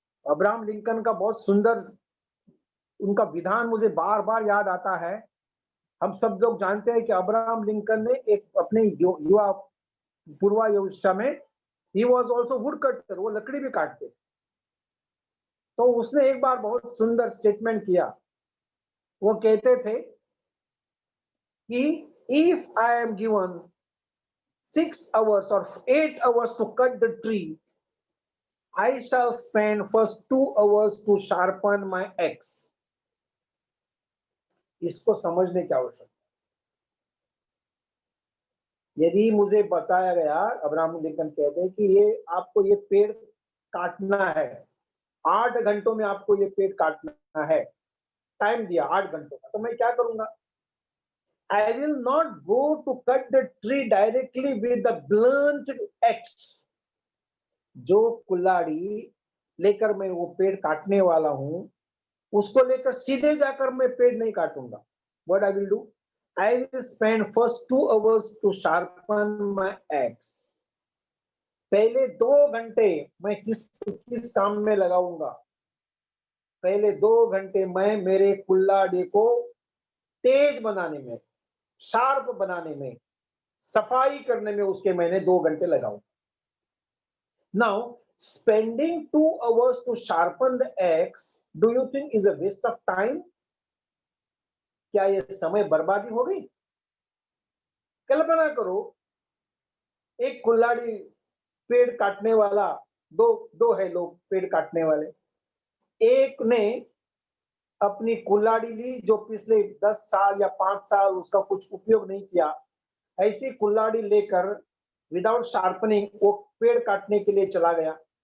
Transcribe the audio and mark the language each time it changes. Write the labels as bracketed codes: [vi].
[hi] Abraham Lincoln का बहुत सुंदर उनका विधान मुझे बार बार याद आता है। हम सब लोग जानते हैं कि अब्राहम लिंकन ने एक अपने युवा पूर्वावस्था में he [en] was also wood cutter, [hi] वो लकड़ी भी काटते। तो उसने एक बार बहुत सुंदर स्टेटमेंट किया। वो कहते थे कि [en] If I am given 6 hours or 8 hours to cut the tree, I shall spend first 2 hours to sharpen my axe. [hi] इसको समझने की आवश्यकता। यदि मुझे बताया गया, अब्राहम लिंकन कहते हैं कि ये आपको ये पेड़ काटना है, 8 घंटों में आपको ये पेड़ काटना है, टाइम दिया 8 घंटों का, तो मैं क्या करूंगा? [en] I will not go to cut the tree directly with the blunt axe. [hi] जो कुल्हाड़ी लेकर मैं वो पेड़ काटने वाला हूं, उसको लेकर सीधे जाकर मैं पेड़ नहीं काटूंगा। [en] What I will do? I will spend first 2 hours to sharpen my axe. [hi] पहले 2 घंटे मैं किस काम में लगाऊंगा? पहले 2 घंटे मैं मेरे कुल्हाड़ी को तेज बनाने में, शार्प बनाने में, सफाई करने में उसके मैंने 2 घंटे लगाऊंगा। [en] Now, spending 2 hours to sharpen the axe, do you think is a waste of time? [hi] क्या ये समय बर्बादी हो गई? कल्पना करो, एक कुल्हाड़ी पेड़ काटने वाला, दो है लोग पेड़ काटने वाले। एक ने अपनी कुल्हाड़ी ली जो पिछले 10 साल या 5 साल उसका कुछ उपयोग नहीं किया, ऐसी कुल्हाड़ी लेकर [en] without sharpening [hi] वो पेड़ काटने के लिए चला गया।